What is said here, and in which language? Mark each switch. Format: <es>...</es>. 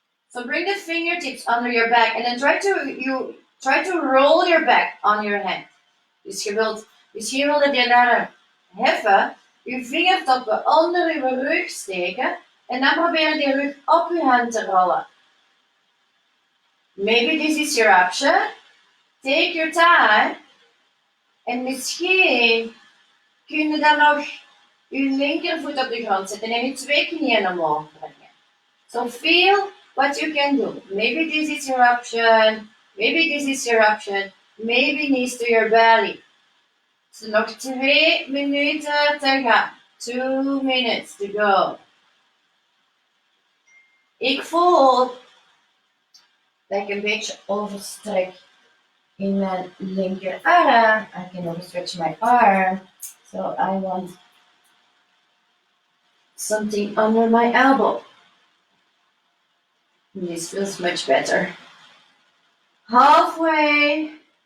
<en>So bring the fingertips under your back and then try to roll your back on your hand.</en> <nl>Dus hier wilde je arm heffen, je vingertoppen onder je rug steken en dan probeer die rug op je hand te rollen.</nl> <en>Maybe this is your option. Take your time.</en> <nl>En misschien kun je dan nog je linkervoet op de grond zetten en je twee knieën omhoog brengen.</nl> <en>So feel what you can do. Maybe this is your option. Maybe this is your option. Maybe knees to your belly.</en> <nl>So nog 2 minuten te gaan.</nl> <en>2 minutes to go.</en> <nl>Ik voel dat ik een beetje overstrek in mijn linkerarm.</nl> <en>I can overstretch my arm. So I want something under my elbow. This feels much better. Halfway.</en>